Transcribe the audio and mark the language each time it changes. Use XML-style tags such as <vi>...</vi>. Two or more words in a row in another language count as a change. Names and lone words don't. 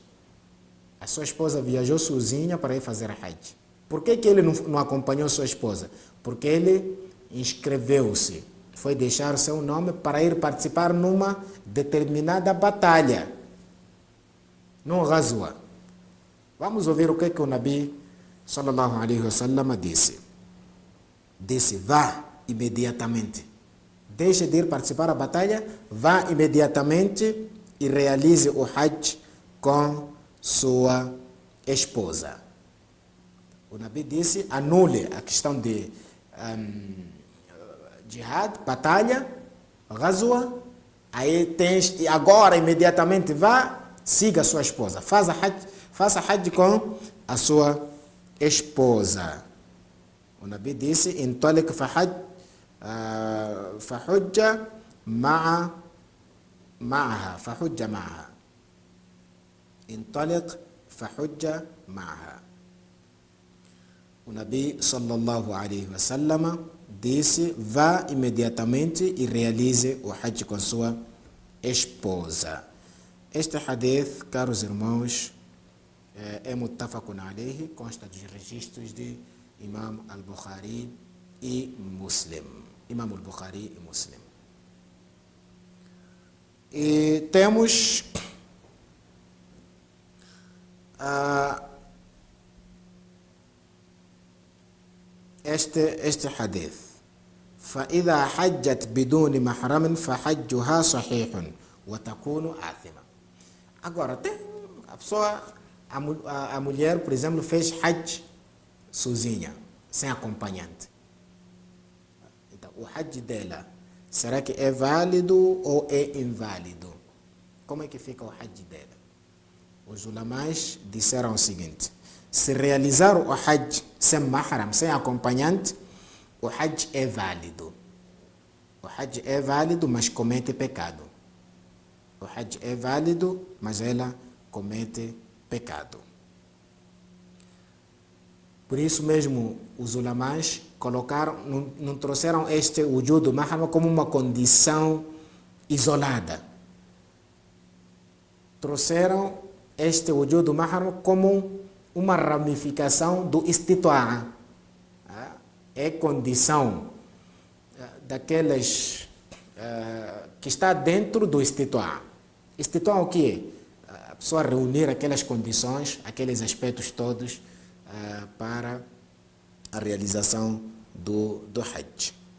<pt>A sua esposa viajou sozinha para ir fazer Hajj. Por que ele não acompanhou sua esposa? Porque ele inscreveu-se, foi deixar o seu nome para ir participar numa determinada batalha, num ghazwa. Vamos ouvir o que o Nabi</pt> <ar>صلى الله عليه وسلم</ar> <pt>disse. Disse: vá imediatamente. Deixe de ir participar da batalha, vá imediatamente e realize o Hajj com sua esposa. O Nabi disse: anule a questão de jihad, batalha, ghazwa. Aí tens, e agora imediatamente vá, siga a sua esposa. Faça Hajj com a sua esposa. O Nabi disse:</pt> <ar>انطلق فحج معها. فحج معها. انطلق فحج معها.</ar> <pt>O Nabi</pt> <ar>صلى الله عليه وسلم</ar> <pt>disse: vá imediatamente e realize o Hajj com sua esposa. Este hadith, caros irmãos, é</pt> <ar>متفق عليه,</ar> <pt>consta dos registros de Imam al-Bukhari e Muslim. Imam al-Bukhari e Muslim. E temos este hadith.</pt> <ar>فإذا حجت بدون محرم فحجها صحيح وتكون آثمة.</ar> <pt>Agora, tem a pessoa, a mulher, por exemplo, fez Hajj sozinha, sem acompanhante. Então, o Hajj dela, será que é válido ou é inválido? Como é que fica o Hajj dela? Os ulamás disseram o seguinte: se realizar o Hajj sem mahram, sem acompanhante, o Hajj é válido. O Hajj é válido, mas comete pecado. O Hajj é válido, mas ela comete pecado. Por isso mesmo, os ulamás colocaram, não trouxeram este</pt> <ar>وجود محرم</ar> <pt>como uma condição isolada. Trouxeram este</pt> <ar>وجود محرم</ar> <pt>como uma ramificação do istita'a. É condição daquelas que está dentro do istita'a. Istita'a o que é? A pessoa reunir aquelas condições, aqueles aspectos todos para a realização do Hajj.</pt>